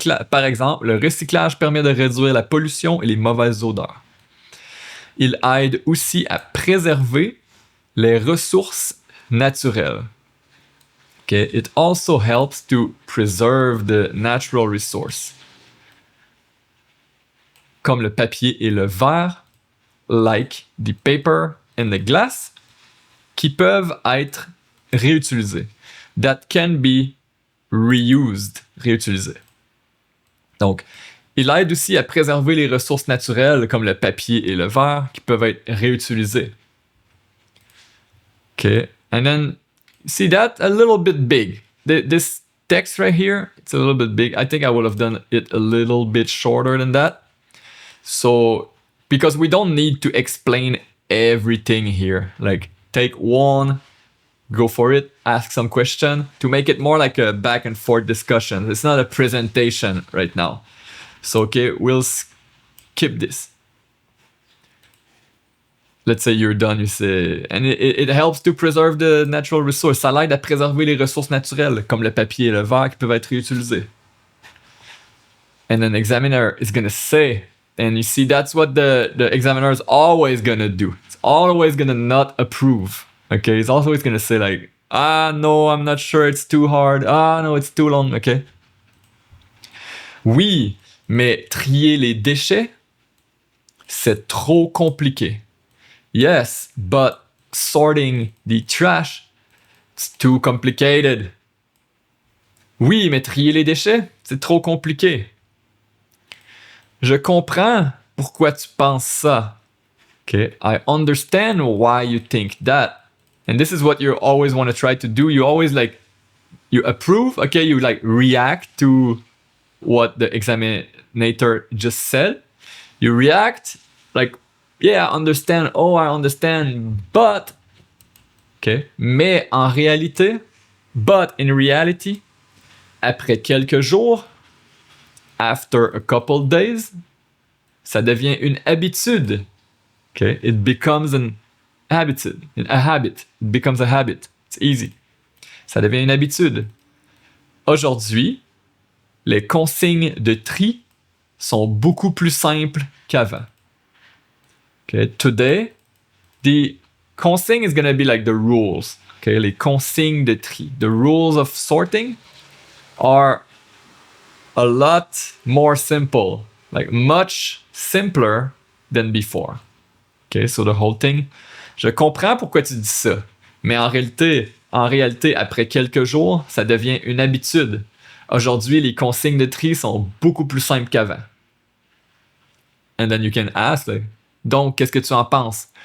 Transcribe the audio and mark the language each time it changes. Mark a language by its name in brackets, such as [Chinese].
[French] Par exemple, le recyclage permet de réduire la pollution et les mauvaises odeurs. Il aide aussi à préserver les ressources naturelles. [English] Okay? It also helps to preserve the natural resource. [French] comme le papier et le verre, [English] like the paper and the glass, [French] qui peuvent être réutilisés. [English] That can be reused, réutilisés. [French] Donc, il aide aussi à préserver les ressources naturelles comme le papier et le verre qui peuvent être réutilisés. [English] Okay, and then see that a little bit big. This text right here, it's a little bit big. I think I would have done it a little bit shorter than that. So, because we don't need to explain everything here. Like, take one, go for it, ask some question to make it more like a back and forth discussion. It's not a presentation right now. So, okay, we'll skip this. Let's say you're done, you say, and it helps to preserve the natural resource. [French] Ça l'aide à préserver les ressources naturelles, comme le papier et le verre qui peuvent être réutilisés. [English] And then examiner is gonna say, and you see that's what the examiner is always gonna do. It's always gonna not approve. Okay, he's always gonna say like, no, I'm not sure, it's too hard. No, it's too long. Okay. [French] Oui, mais trier les déchets, c'est trop compliqué. [English] Yes, but sorting the trash, it's too complicated. [French] Oui, mais trier les déchets, c'est trop compliqué. Je comprends pourquoi tu penses ça. [English] Okay, I understand why you think that. And this is what you always want to try to do. You always you approve, okay, you react to what the examinator just said. You react yeah, I understand. Oh, I understand. But, okay. [French] Mais en réalité, [English] but in reality, [French] après quelques jours, [English] after a couple days, [French] ça devient une habitude. [English] Okay. It becomes a habit. It becomes a habit. It's easy. [French] Ça devient une habitude. Aujourd'hui, les consignes de tri sont beaucoup plus simples qu'avant. [English] Okay, today, the consigne is going to be like the rules. Okay, [French] les consignes de tri. [English] The rules of sorting are a lot more simple, like much simpler than before. Okay, so the whole thing. [French] Je comprends pourquoi tu dis ça, mais en réalité, après quelques jours, ça devient une habitude. Aujourd'hui, les consignes de tri sont beaucoup plus simples qu'avant. [English] And then you can ask, [French] donc, qu'est-ce que tu en penses?